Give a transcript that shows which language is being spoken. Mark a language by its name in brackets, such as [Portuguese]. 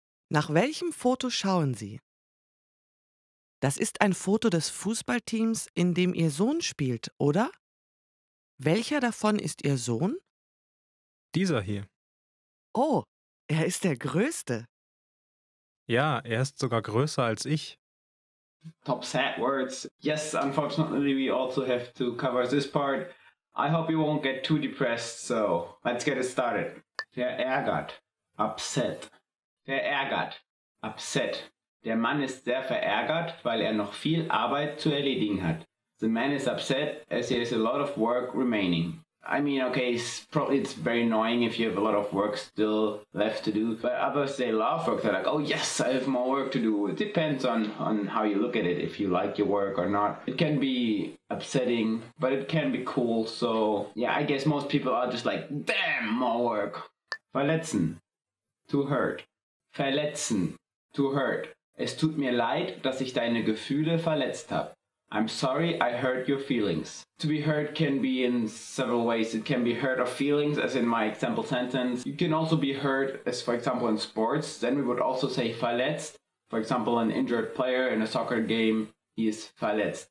[German] Nach welchem Foto schauen Sie? Das ist ein Foto des Fußballteams, in dem Ihr Sohn spielt, oder? Welcher davon ist Ihr Sohn? Dieser hier. Oh, er ist der Größte. Ja, er ist sogar größer als ich. [English] Top sad words. Yes, unfortunately we also have to cover this part. I hope you won't get too depressed, so let's get it started. [German] Verärgert. [English] Upset. Verärgert. Upset. [German] Der Mann ist sehr verärgert, weil er noch viel Arbeit zu erledigen hat. [English] The man is upset as there is a lot of work remaining. I mean, okay, it's very annoying if you have a lot of work still left to do. But others, they love work. They're like, oh yes, I have more work to do. It depends on how you look at it, if you like your work or not. It can be upsetting, but it can be cool. So, yeah, I guess most people are just like, damn, more work. [German] Verletzen. [English] To hurt. Verletzen. To hurt. [German] Es tut mir leid, dass ich deine Gefühle verletzt habe. [English] I'm sorry I hurt your feelings. To be hurt can be in several ways. It can be hurt of feelings, as in my example sentence. You can also be hurt, as for example in sports. Then we would also say verletzt. For example, an injured player in a soccer game, he is verletzt.